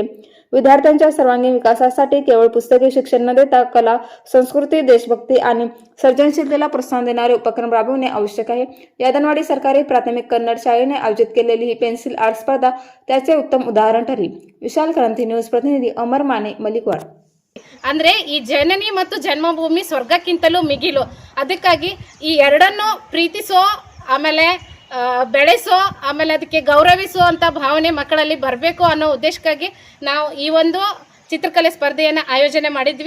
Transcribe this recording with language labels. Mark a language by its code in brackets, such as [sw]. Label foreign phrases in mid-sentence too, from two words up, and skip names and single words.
[mr] विद्यार्थ्यांच्या सर्वांगीण विकासासाठी केवळ पुस्तकी शिक्षण न देता कला, संस्कृती, देशभक्ती आणि सर्जनशीलतेला प्रोत्साहन देणारे उपक्रम राबवणे आवश्यक आहे। यादनवाडी सरकारी प्राथमिक कन्नड शाळेने आयोजित केलेली ही पेन्सिल आर्ट स्पर्धा त्याचे उत्तम उदाहरण ठरली। विशाल क्रांती न्यूज प्रतिनिधी अमर माने, मलिकवाड। [kn] ಅಂದ್ರೆ ಈ ಜನನಿ ಮತ್ತು ಜನ್ಮಭೂಮಿ ಸ್ವರ್ಗಕ್ಕಿಂತಲೂ ಮಿಗಿಲು, ಅದಕ್ಕಾಗಿ ಈ ಎರಡನ್ನು ಪ್ರೀತಿಸೋ, ಆಮೇಲೆ ಬೆಳೆಸೋ, ಆಮೇಲೆ ಅದಕ್ಕೆ ಗೌರವಿಸೋ ಅಂತ ಭಾವನೆ ಮಕ್ಕಳಲ್ಲಿ ಬರಬೇಕು ಅನ್ನೋ ಉದ್ದೇಶಕ್ಕಾಗಿ ನಾವು ಈ ಒಂದು ಚಿತ್ರಕಲೆ ಸ್ಪರ್ಧೆಯನ್ನು ಆಯೋಜನೆ ಮಾಡಿದ್ವಿ।